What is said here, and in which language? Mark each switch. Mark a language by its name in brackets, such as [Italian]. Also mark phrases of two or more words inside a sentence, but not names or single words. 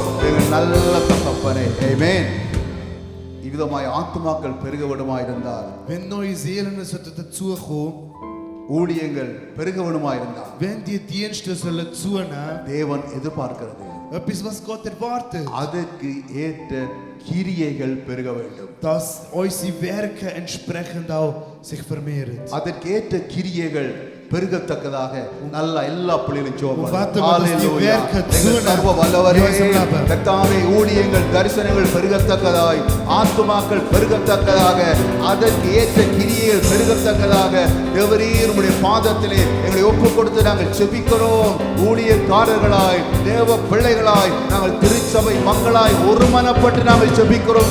[Tamil] எங்கள் நல்ல தகப்பனே, ஆமென். இவ்விதமாய் ஆத்துமாக்கள் பெருக விடுமாயிருந்தால், [German] Wenn neue Seelen dazukommen, [Tamil] ஊழியங்கள் பெருக விடுமாயிருந்தால், [German] wenn die Dienste sollen zunehmen, [Tamil] தேவன் எதிர்பார்க்கிறது [German] etwas, was Gott erwartet, [Tamil] அதற்கு ஏற்ற கிரியைகள் பெருக வேண்டும். [German] dass unsere Werke entsprechend auch sich vermehren. [Tamil] அதற்கு ஏற்ற கிரியைகள் பெருகத்தக்கதாக நல்ல எல்லா பிள்ளைகளும் ஜெபம் [German] Warten [Tamil] பண்ணுவோம். [German] wir, dass die ஹalleluya. Werke [Tamil] எங்கள் சர்வ [German] zunehmen. [Tamil] வல்லவரே, [German] in unserem Leben. [Tamil] கர்த்தாவே, ஊழியங்கள் தரிசனங்கள் பெருகத்தக்கதாய், ஆத்துமாக்கள் பெருகத்தக்கதாக, அதற்கு ஏற்ற கிரியைகள் பெருகத்தக்கதாக தேவரீர் உம்முடைய பாதத்திலே எங்களை ஒப்பு கொடுத்து நாங்கள் ஜெபிக்கிறோம். ஊழியக்காரர்களாய், தேவ பிள்ளைகளாய், நாங்கள் திருச்சபை மக்களாய் ஒருமனப்பட்டு நாங்கள் ஜெபிக்கிறோம்.